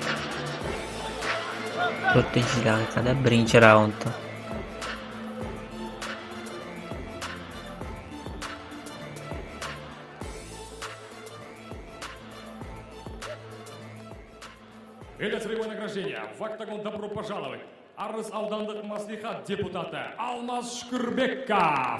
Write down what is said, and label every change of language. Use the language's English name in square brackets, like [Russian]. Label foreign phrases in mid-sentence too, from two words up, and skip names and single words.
[Uzbek] 4-daqiqada 1-raundda. [Russian] Это целевое награждение. В октагон добро пожаловать. [Kazakh] Арыс аудандық маслихат депутаты Алмаз Шүкірбеков.